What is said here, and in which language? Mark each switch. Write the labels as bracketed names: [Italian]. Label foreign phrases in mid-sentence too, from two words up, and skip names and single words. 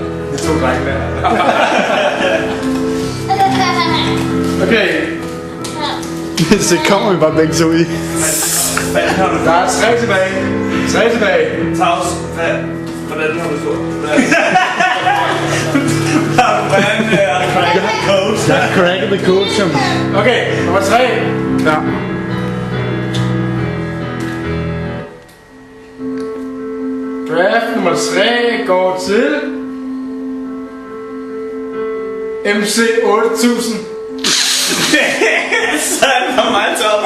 [Danish] De 2 drenge der. Okay. Så kommer vi bare begge to i. Der er 3 tilbage. 3 tilbage. Tavs, hvordan har du stået? Hvordan er det cracket [English] the code? [Danish] Jeg har cracket [English] the code, [Danish] som... Okay, nummer 3. Ja. Draft nummer 3 går til... MC 8000. Så er det for mig, Tavs.